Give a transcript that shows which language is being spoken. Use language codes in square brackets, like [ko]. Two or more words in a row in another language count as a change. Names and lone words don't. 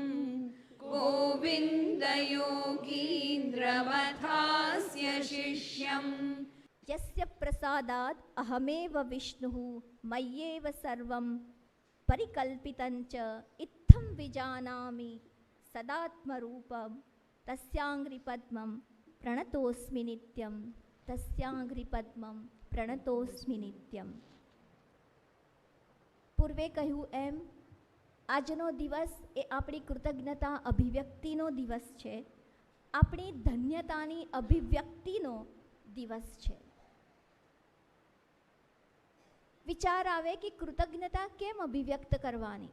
[sa] गोविन्दयोगीन्द्रवथास्य शिष्यम् यस्य प्रसादात् अहमेव विष्णुः मय्येव सर्वं परिकल्पितं च इत्थं विजानामि सदात्मरूपं तस्याङ्घ्रिपद्मं प्रणतोऽस्मि नित्यं तस्याङ्घ्रिपद्मं प्रणतोऽस्मि नित्यं। [gu] પૂર્વે કહ્યું એમ આજનો દિવસ એ આપણી કૃતજ્ઞતા અભિવ્યક્તિનો દિવસ છે, આપણી ધન્યતાની અભિવ્યક્તિનો દિવસ છે. વિચાર આવે કે કૃતજ્ઞતા કેમ અભિવ્યક્ત કરવાની?